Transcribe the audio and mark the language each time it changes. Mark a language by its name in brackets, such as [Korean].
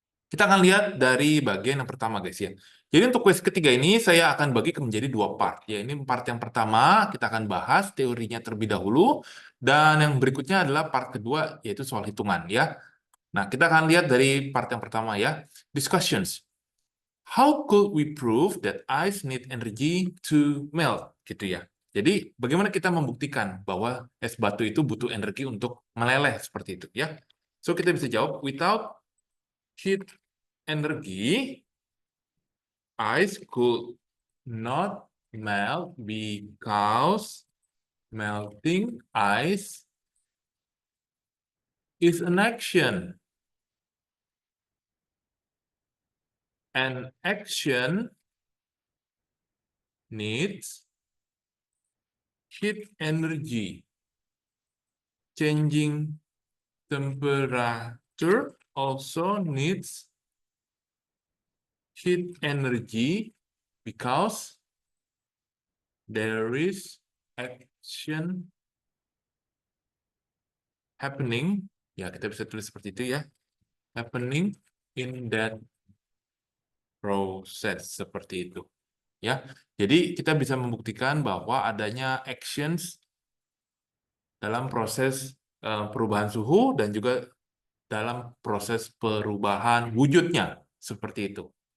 [Indonesian] Kita akan lihat dari bagian yang pertama guys ya. Jadi untuk quest ketiga ini saya akan bagi menjadi dua part. Ya, ini part yang pertama kita akan bahas teorinya terlebih dahulu, dan yang berikutnya adalah part kedua yaitu soal hitungan ya. Nah, kita akan lihat dari part yang pertama ya. [English] Discussions. How could we prove that ice need energy to melt? [Indonesian] Gitu ya. Jadi, bagaimana kita membuktikan bahwa es batu itu butuh energi untuk meleleh seperti itu ya? [English] So, [Indonesian] kita bisa jawab, [English] without heat energy, ice could not melt because melting ice is an action. And action needs heat energy. Changing temperature also needs heat energy because there is action happening. [Indonesian] Ya, kita bisa tulis seperti itu ya. [English] Happening in that process, [Indonesian] seperti itu. Ya, jadi kita bisa membuktikan bahwa adanya actions dalam proses perubahan suhu dan juga dalam proses perubahan wujudnya, seperti itu.